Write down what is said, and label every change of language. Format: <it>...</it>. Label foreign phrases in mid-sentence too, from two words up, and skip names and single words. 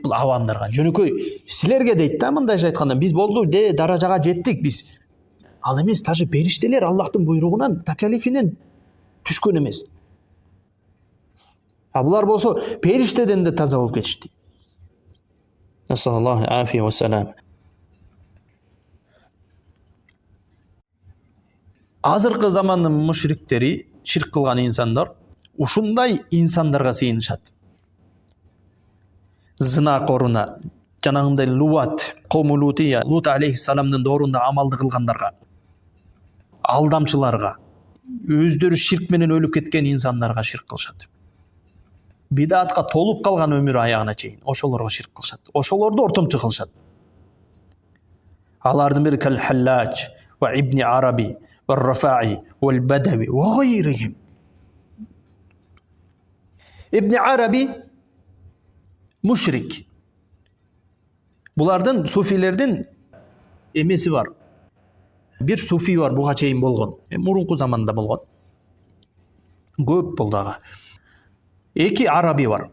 <ky>Бул авамдарга, жөнөкөй силерге дейт да, мындайча айтканда. Биз болду, даражага жеттик биз. Ал эмес, даже периштелер Аллахтын буйругунан, такалифинен түшкөн эмес. А булар болсо периштеден да таза болуп кетишти.</ky> <ar>نسأل الله العافية والسلامة.</ar> <ky>Азыркы замандын мушриктери, ширк кылган инсандар ушундай инсандарга сыйынышат. Зынакоруна, жанагындай Лут, кому Лутия, Лут алейхиссаламдын доорунда амалды кылгандарга, алдамчыларга, өздөрү ширк менен өлүп кеткен инсандарга ширк кылышат. Бидатка толуп калган өмүр аягына чейин ошолорго ширк кылышат. Ошолорду ортомчу кылышат. Алардын бири Кал-Халлач ва Ибни Араби ва Рафаи ва Бадави</ky> <ar>وغيرهم.</ar> <ky>Ибни Араби мушрик. Булардын суфилердин эмеси бар. Бир суфи бар, буга чейин болгон. Мурунку заманда болгон. Көп болду ага. Эки Араби бар.</ky>